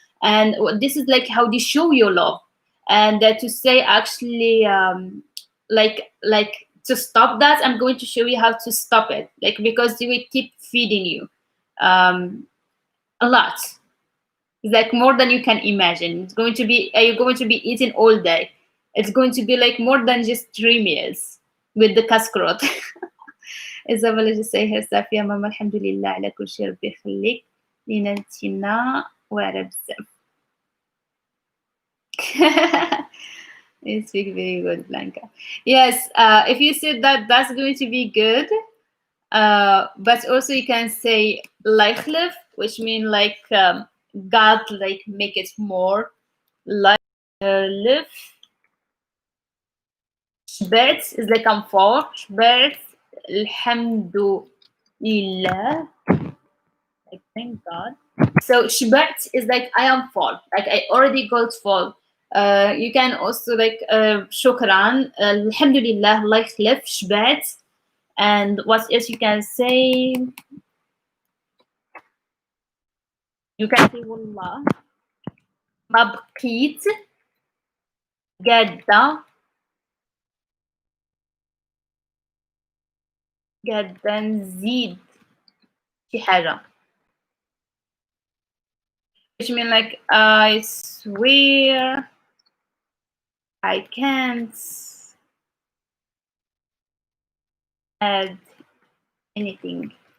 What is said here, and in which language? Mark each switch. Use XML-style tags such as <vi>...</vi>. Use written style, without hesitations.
<en>And this is like how they show your love. And to say actually like to stop that, I'm going to show you how to stop it, like because they will keep feeding you a lot, like more than you can imagine. It's going to be you're going to be eating all day. It's going to be like more than just 3 meals with the كسكروت.</en> <ar>إيزابيلا</ar> <en>just say her stuff</en> <ar>يا ماما الحمد لله على كل شيء ربي يخليك لينا انتينا واعرة بزاف.</ar> <en>You speak very good, Blanca. Yes, if you said that, that's going to be good. But also you can say lijklif, which means like God, like make it more. Lijklif. Shbet is like I'm for. Shbet, alhamdulillah. Like thank God. So shbet is like I am full. Like I already got full. You can also like shukran, alhamdulillah, lijklif, shbet. And what else you can say? You can say wallah.</en> <ar>ما بقيت قادة نزيد شي حاجة.</ar> <en>Which mean like I swear I can't add anything.</en>